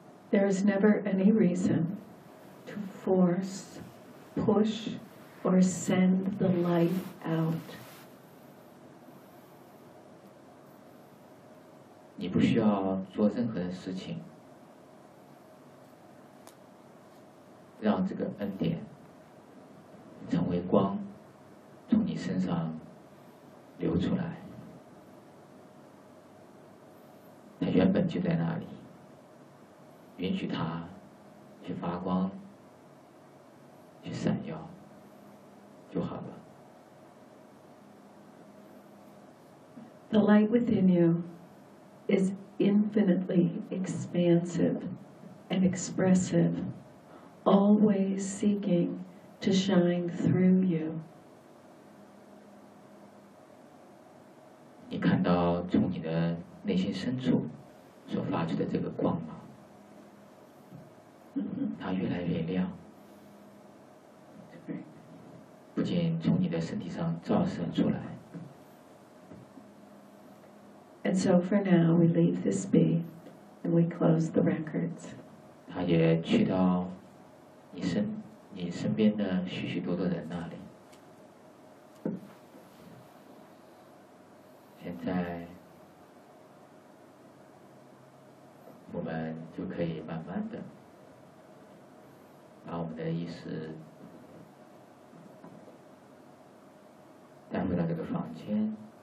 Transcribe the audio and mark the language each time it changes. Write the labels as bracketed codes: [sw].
[en] There is never any reason to force, push, or send the light out. [zh] 你不需要做任何的事情让这个恩典成为光从你身上流出来，它原本就在那里，允许它去发光去闪耀就好了。 [en] The light within you is infinitely expansive and expressive, always seeking to shine through you. [zh] 你看到从你的内心深处所发出的这个光吗？它越来越亮，不仅从你的身体上照射出来。 [en] And so for now, we leave this be, and we close the records. [zh] 他也去到你身边的许许多多人那里。现在，我们就可以慢慢的把我们的意识带回到这个房间。